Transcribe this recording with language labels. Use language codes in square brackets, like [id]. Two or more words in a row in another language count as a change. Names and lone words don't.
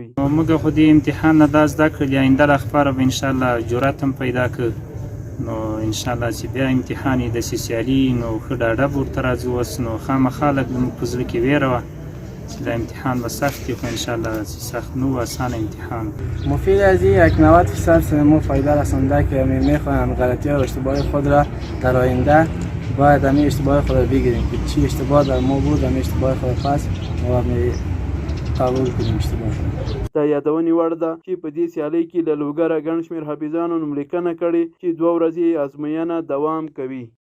[ps] موږ خو دې امتحان نه دا زده کړل، آینده لپاره به انشاءالله جرأت هم پیدا کړو، نو انشاءالله چې بیا امتحان یې داسې سیالي نو ښه ډاډه به ورته راځو. اوس نو خامخا لږ زموږ په زړه کې ویره وه چې دا امتحان به سخت وي، خو انشاءالله سخت نه و، آسان امتحان. [fa] مفید از این 90% ما فایده رسانده که میخواهیم غلطی و اشتباه خود را در آینده باید همین اشتباه خود را بگیریم که چی اشتباه در ما بود، همین اشتباه خود پس ما قبول کړم اشتباه. [ps] د یادونې وړ ده چې په دې سیالۍ کې له لوګره ګڼ شمېر حافظانو نوملیکنه کړې چې 2 ورځې ازموینه دوام کوي.